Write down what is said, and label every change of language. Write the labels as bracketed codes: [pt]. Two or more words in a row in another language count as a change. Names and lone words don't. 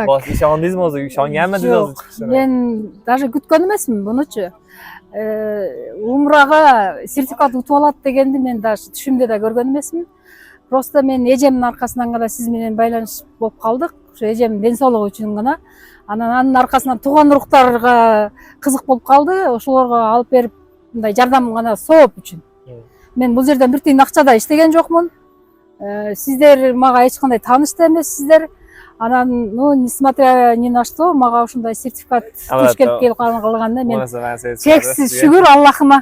[uz] Bos ishondingizmi o'zi? Ishonganmidingiz o'zi chiqishini? Men даже kutgan emasman buni-chi. Umraga sertifikat yutib oladi deganni men даже tushimda da ko'rgan emasman. Просто men ejemning arkasidan gana siz bilan байланыш bo'lib qoldik. O'sha ejem densoligi uchun gana. [ky] Анын аркасынан тууган уруктарга кызык болуп калды. Ошолорго алып берип мындай жардам гана сооп үчүн. Мен бул жерден бир тиын акча да иштеген жокмун. Сиздер мага эч кандай тааныш да эмессиздер. Анан, [ru] несмотря ни на что, [ky] мага ушундай сертификат туш келип калганда мен чексиз шүгүр Аллахыма.